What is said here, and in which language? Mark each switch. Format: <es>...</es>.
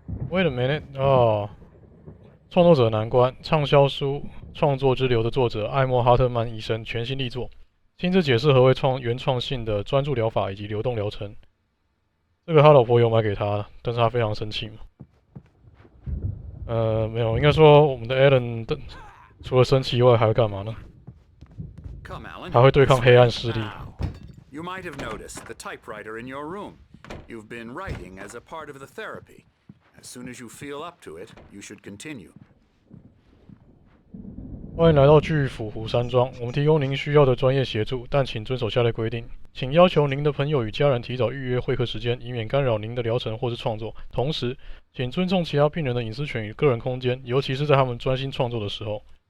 <en>Wait a minute，</en> <zh>哦，创作者难关，畅销书《创作之流》的作者艾默哈特曼医生全新力作，亲自解释何为原创性的专注疗法以及流动疗程。这个他老婆有买给他，但是他非常生气嘛。没有，应该说我们的 Alan 的除了生气以外还会干嘛呢？</zh> <en>Come, Alan.</en> <zh>还会对抗黑暗势力。</zh> <en>Now, you might have noticed the typewriter in your room. You've been writing as a part of the therapy. As soon as you feel up to it, you should continue.</en> <zh>欢迎来到巨斧湖山庄，我们提供您需要的专业协助，但请遵守下列规定。请要求您的朋友与家人提早预约会客时间，以免干扰您的疗程或是创作。同时，请尊重其他病人的隐私权与个人空间，尤其是在他们专心创作的时候。</zh>